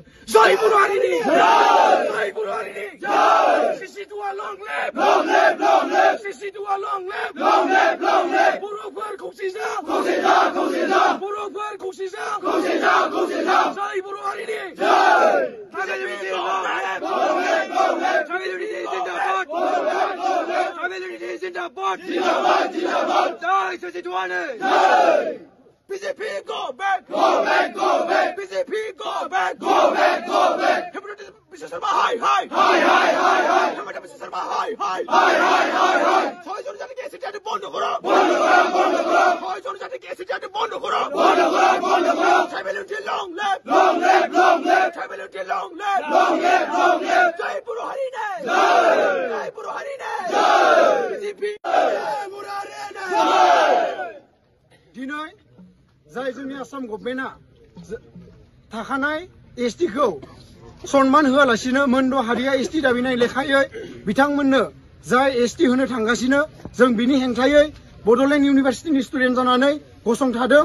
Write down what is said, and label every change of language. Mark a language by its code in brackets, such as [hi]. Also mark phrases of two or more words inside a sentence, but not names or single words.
[brx] जय बर' हारिनि जय बर' हारिनि सिसिटुआ [en] long live [brx] सिसिटुआ [en] long live [brx] बर'फोर खौसे जा बर'फोर खौसे जा जय बर' हारिनि [en] BJP go back, BJP go back, Hypnotism Mr. Sharma high, Hypnotism Mr. Sharma high, [bn] ছয় জন জাতিকে এসিটি আইন বন্ধ করো, ছয় জন জাতিকে এসিটি আইন বন্ধ করো, [en] tribality long live, tribality long live, [brx] जय बर' हारिनि, जय बर' हारिनि, [bn] BJP [brx] बर' हारिनि। দিনই जाय जोंनि आसाम गभर्नमेन्टआ थाखानाय एसटीखौ सनमान होआलासिनो मोनद' हारिया एसटी दाबिनाय लेखायै बिथांमोननो जाय एसटी होनो थांगासिनो जों बिनि हेंथायै बड'लेण्ड इउनिभारसिटिनि स्टुडेन्ट जानानै गसंथादों।